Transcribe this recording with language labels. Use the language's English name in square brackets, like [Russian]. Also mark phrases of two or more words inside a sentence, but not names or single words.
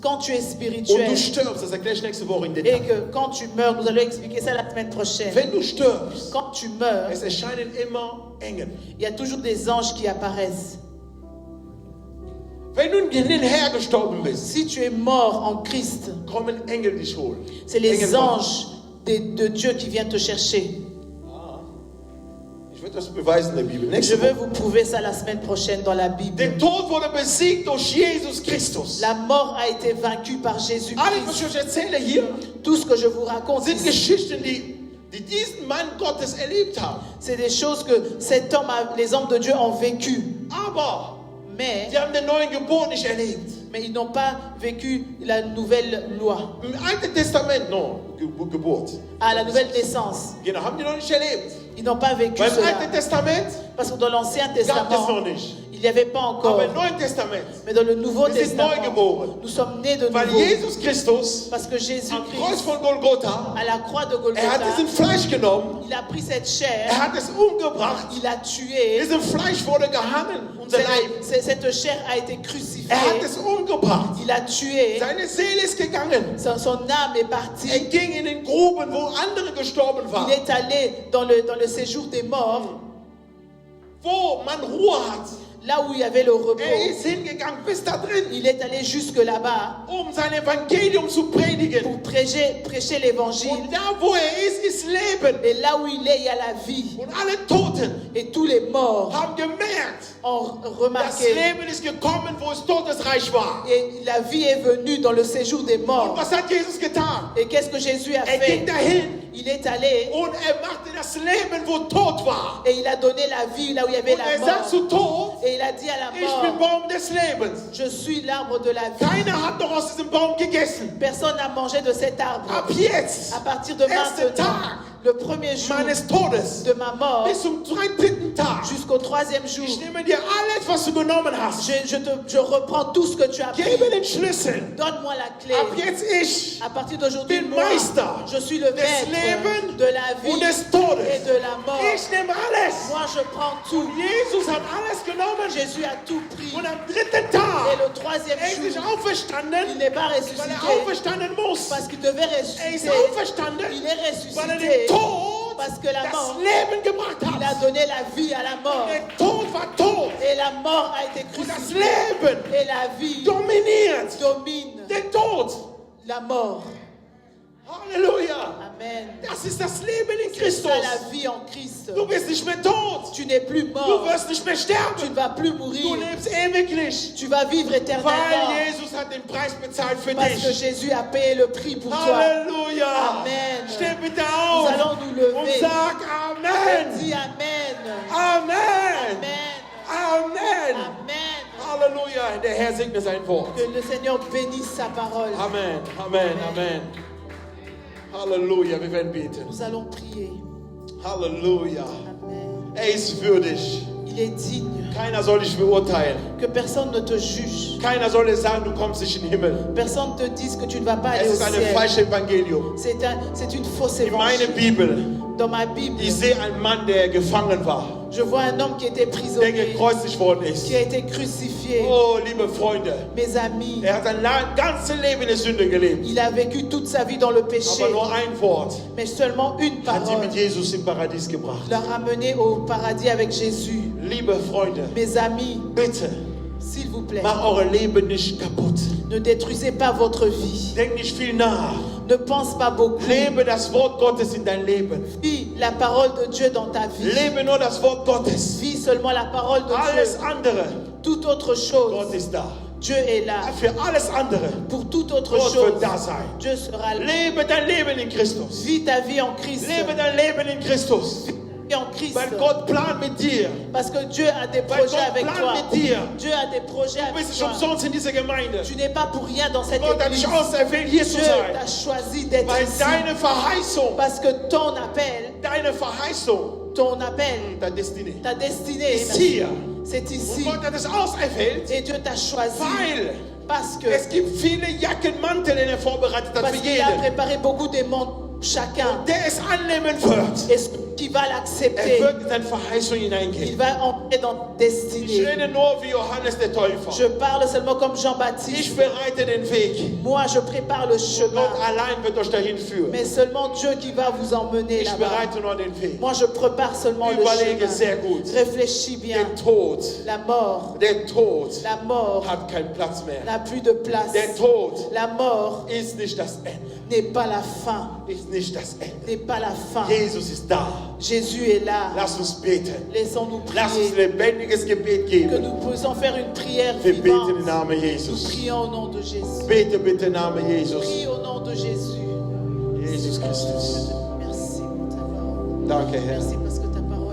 [French] Quand tu es [German] und [French] spirituel [German] du stirbst, das erkläre ich nächste Woche in [French] et [German] Detail. [French] que quand tu meurs, nous allons expliquer ça la semaine prochaine. [German] Wenn du stirbst, [French] Quand tu meurs, [German] es erscheinen immer Engel. [French] il y a toujours des anges qui apparaissent. [German] Wenn du in den Herr gestorben bist, [French] Si tu es mort en Christ, [German] kommen Engel dich holen. [French] c'est les [German] Engel [French] anges de Dieu qui viennent te chercher. [German] Ich werde das beweisen in der Bibel. [French] Je [German] Nächste [French] vais [German] Woche. [French] vous prouver ça la semaine prochaine dans la Bible. [German] Der Tod wurde besiegt durch Jesus Christus. [French] La mort a été vaincue par [German] Alles, was [French] Jésus-Christ. [German] ich euch erzähle hier, [French] Tout ce que je vous raconte [German] sind [French] ici, [German] Geschichten, die diesen Mann Gottes erlebt haben. [French] c'est des choses que cet homme, les hommes de Dieu ont vécues. [German] Aber [French] Mais, [German] die haben den neuen Geburt nicht erlebt. [French] ils n'ont pas vécu la nouvelle loi, [German] Im Alten Testament, no, Geburt. [French] la nouvelle naissance. [German] Genau, haben die noch nicht erlebt. [French] Ils n'ont pas vécu [German] Weil im [French] cela. [German] Alten Testament [French] Parce que dans l'Ancien [German] gab es [French] Testament, [German] noch nicht. [French] il n'y avait pas encore. [German] Aber im Neuen Testament, [French] Mais dans le Nouveau [German] Wir sind neu [French] Testament, [German] geboren. [French] nous sommes nés de [German] weil [French] nouveau. [German] Jesus Christus [French] Parce que [German] am Kreuz [French] Jésus-Christ, [German] von Golgotha, [French] à la croix de [German] er hat diesen [French] Golgotha, [German] Fleisch genommen, [French] il a pris cette chair, [German] er hat es umgebracht, [French] il a tué. [German] diesem Fleisch wurde gehangen, unser Leib. [French] Cette chair a été crucifiée. [German] Er hat es umgebracht. [French] Il a tué. [German] Seine Seele ist gegangen. [French] Son âme est partie. [German] Er ging in den Gruben, wo andere gestorben [French] Il [German] waren. [French] est allé dans le séjour des morts, [German] Wo man Ruhe hat. [French] là où il y avait le repos, [German] Ist hingegangen bis da drin, [French] il est allé jusque là-bas [German] sein Evangelium zu predigen. [French] pour prêcher l'évangile. [German] Und da, wo ist Leben. [French] Et là où il est, il y a la vie. [German] Und alle Toten [French] Et tous les morts [German] haben gemerkt, [French] ont [German] das [French] remarqué. [German] Leben ist gekommen, wo es Todesreich war. [French] Et la vie est venue dans le séjour des [German] Und [French] morts. [German] was hat Jesus getan? [French] Et qu'est-ce que Jésus a [German] Ging [French] fait? [German] dahin [French] Il est allé [German] und machte das Leben, wo tot war. [French] et il a donné la vie là où il y avait [German] Und [French] la [German] sagt [French] mort. [German] zu Tod, [French] Et il a dit à la [German] ich bin [French] mort, [German] Baum des Lebens. [French] je suis l'arbre de la vie. [German] Keiner hat noch aus diesem Baum gegessen. [French] Personne n'a mangé de cet arbre. [German] Ab jetzt, [French] À partir de [German] erster [French] maintenant, [German] Tag [French] le premier jour [German] meines Todes, [French] de ma mort [German] bis zum dritten Tag, [French] jusqu'au troisième jour, [German] ich nehme dir alles, was du genommen hast. [French] je reprends tout ce que tu as pris. [German] Gebe den Schlüssel. [French] Donne-moi la clé. [German] Ab jetzt ich [French] À partir d'aujourd'hui, [German] bin [French] moi, [German] Meister [French] je suis le [German] des [French] maître [German] Lebens [French] de la vie [German] und des Todes. [French] et de la mort. [German] Ich nehme alles. [French] Moi, je prends tout. [German] Jesus hat alles genommen. [French] Jésus a tout pris. [German] Und am dritten [French] Et [German] Tag [French] le troisième [German] er ist nicht [French] jour, il [German] auferstanden, [French] n'est pas [German] weil [French] ressuscité [German] er auferstanden muss. [French] parce qu'il devait [German] Er ist [French] ressusciter. [German] auferstanden, [French] Il est [German] weil er [French] ressuscité [German] den Tod [French] parce que la [German] das [French] mort, [German] Leben gebracht [French] il a [German] hat. [French] donné la vie à la mort. [German] Der Tod war tot [French] Et la mort a été [German] und das [French] crucifiée. [German] Leben [French] Et la vie [German] dominiert [French] domine [German] den Tod. [French] la mort. [German] Halleluja. [French] Amen. [German] Das ist das Leben in [French] C'est [German] Christus. [French] ça la vie en Christ. [German] Du bist nicht mehr tot. [French] Tu n'es plus [German] Du [French] mort. [German] wirst nicht mehr [French] Tu [German] sterben. [French] ne vas plus [German] Du [French] mourir. [German] lebst ewiglich. [French] Tu vas vivre [German] Weil [French] éternellement. [German] Jesus hat den Preis bezahlt für [French] Parce que [German] dich. [French] Jésus a payé le prix pour toi. [German] Halleluja. [French] Amen. [German] Steh bitte [French] Nous [German] auf [French] allons nous lever. [German] und sag Amen. [French] Dis Amen. [German] Amen. [French] Amen. [German] Amen. [French] Amen. [German] Halleluja. Der Herr segne sein Wort. [French] Que le Seigneur bénisse sa parole. [German] Amen. Amen. Amen. Halleluja. Wir werden beten. [French] Nous allons prier. [German] Halleluja. [French] Amen. [German] Er ist würdig. [French] Il est digne. [German] Keiner soll dich beurteilen. [French] Que personne ne te juge. [German] Keiner soll dir sagen, du kommst nicht in den Himmel. [French] Personne ne te dise que tu ne vas pas aller [German] Es [French] au [German] ist ein [French] ciel. [German] falsches Evangelium. [French] C'est une fausse [German] In meiner [French] évangile. [German] Bibel, [French] Dans ma Bible, [German] ich sehe einen Mann, der gefangen war, [French] je vois un homme qui était [German] der [French] prisonnier, [German] gekreuzigt worden ist. [French] qui a été crucifié. [German] Oh, liebe Freunde, [French] Mes amis, [German] er hat sein ganzes Leben in der Sünde gelebt. [French] il a vécu toute sa vie dans le péché, [German] Aber nur ein Wort [French] mais seulement une [German] hat ihn [French] parole [German] mit Jesus im Paradies gebracht. [French] l'a ramené au paradis avec Jésus. [German] Liebe Freunde, [French] Mes amis, [German] bitte, [French] s'il vous plaît, [German] mach euer Leben nicht kaputt. [French] ne détruisez pas votre vie. [German] Denk nicht viel nach. [French] Ne pense pas beaucoup. [German] Lebe das Wort Gottes in dein Leben. [French] Vis la parole de Dieu dans ta vie. [German] Lebe nur das Wort Gottes. [French] Vis seulement la parole de [German] Alles [French] Dieu. [German] andere, [French] Toute autre [German] Gott [French] chose, [German] ist da. [French] Dieu est là. [German] Für alles andere, [French] Pour toute autre [German] Gott [French] chose, [German] wird da sein. [French] Dieu sera là. [German] Lebe dein Leben in Christus. [French] Vis ta vie en Christ. [German] Lebe dein Leben in Christus. [French] Vis en Christ. [German] Weil Gott plant mit dir. [French] Parce que Dieu a des [German] Weil [French] projets [German] Gott [French] avec [German] plant [French] toi. [German] mit dir. [French] Dieu a des projets [German] Du [French] avec [German] bist nicht [French] toi. [German] umsonst in dieser Gemeinde. [French] Tu n'es pas pour rien dans cette [German] Gott hat [French] église. [German] dich auserwählt, hier zu [French] Dieu [German] sein. [French] t'a choisi d'être [German] Weil [French] ici. [German] deine Verheißung, [French] Parce que ton appel, [German] deine Destinée, [French] ta destinée, [German] ist hier. [French] c'est [German] Und [French] ici. [German] Gott hat es auserwählt, [French] Et Dieu t'a choisi. [German] weil [French] Parce que [German] es gibt viele Jackenmantel, die er vorbereitet hat [French] parce [German] für [French] qu'il a [German] jeden. [French] préparé beaucoup de monde chacun. [German] Der es annehmen wird. [French] Et celui qui va l'accepter, [German] Er wird in seine Verheißung [French] il [German] hineingehen. [French] va entrer dans ta [German] Ich [French] destinée. [German] rede nur wie Johannes der Täufer. [French] Je parle seulement comme [German] Ich [French] Jean-Baptiste. [German] bereite den Weg. [French] Moi, je prépare le chemin. [German] Gott allein wird euch dahin führen. [French] Mais seulement Dieu qui va vous emmener [German] Ich [French] là-bas. [German] bereite nur den Weg. [French] Moi, je prépare seulement le [German] Überlege [French] chemin. [German] sehr gut. [French] Réfléchis bien. [German] Der Tod, [French] La mort, [German] der Tod [French] la mort [German] hat keinen Platz mehr. [French] n'a plus de place. [German] Der Tod [French] La mort [German] ist nicht das Ende. [French] n'est pas la fin. [German] Ist nicht das Ende. [French] N'est pas la fin. [German] Jesus ist da. [French] Jésus est là. [German] Lass uns beten. [French] Laissons-nous [German] Lass uns [French] prier. [German] lebendiges Gebet [French] Que [German] geben. [French] nous puissions faire une prière [German] Wir beten im [French] vivante. [German] Namen [French] Nous [German] Jesus. [French] prions au nom de Jésus. [German] Bete bitte im Namen Jesus. [French] Prie au nom de Jésus. [German] Jesus Christus. [French] Merci pour ta parole. [German] Danke, Herr. [French] Merci parce que ta